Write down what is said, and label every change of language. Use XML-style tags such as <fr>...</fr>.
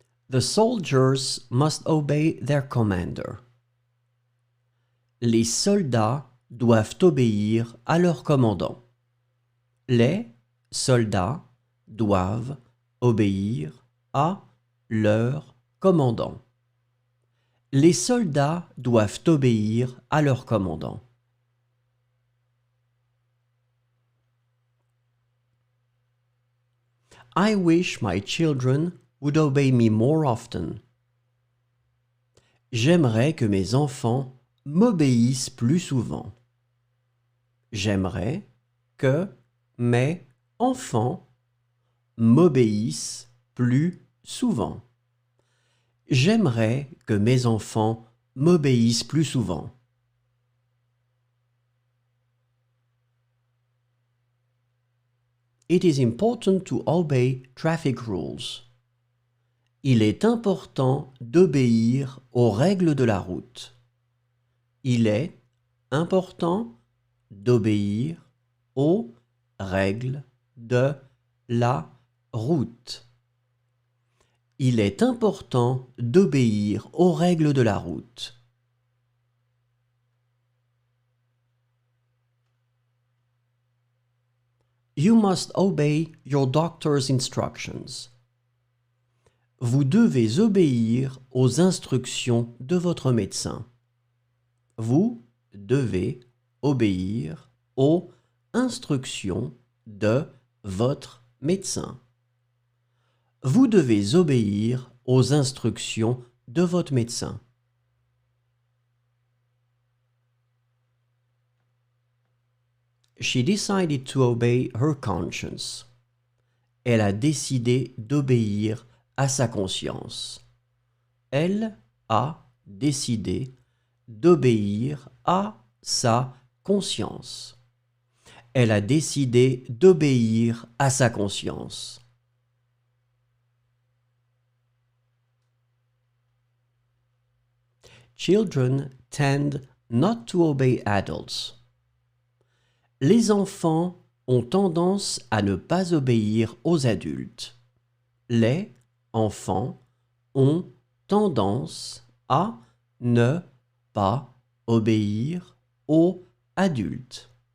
<en>The soldiers must obey their commander.</en> <fr>Les soldats doivent obéir à leur commandant. Les soldats doivent obéir à leur commandant. Les soldats doivent obéir à leur commandant.</fr> <en>I wish my children would obey me more often.</en> <fr>J'aimerais que mes enfants m'obéissent plus souvent. J'aimerais que mes enfants m'obéissent plus souvent. J'aimerais que mes enfants m'obéissent plus souvent.</fr> <en>It is important to obey traffic rules.</en> <fr>Il est important d'obéir aux règles de la route. Il est important d'obéir aux règles de la route. Il est important d'obéir aux règles de la route.</fr> <en>You must obey your doctor's instructions.</en> <fr>Vous devez obéir aux instructions de votre médecin. Vous devez obéir aux instructions de votre médecin. Vous devez obéir aux instructions de votre médecin.</fr> <en>She decided to obey her conscience.</en> <fr>Elle a décidé d'obéir à sa conscience. Elle a décidé d'obéir à sa conscience. Elle a décidé d'obéir à sa conscience.</fr> <en>Children tend not to obey adults.</en> <fr>Les enfants ont tendance à ne pas obéir aux adultes. Les enfants ont tendance à ne pas obéir aux adultes.</fr>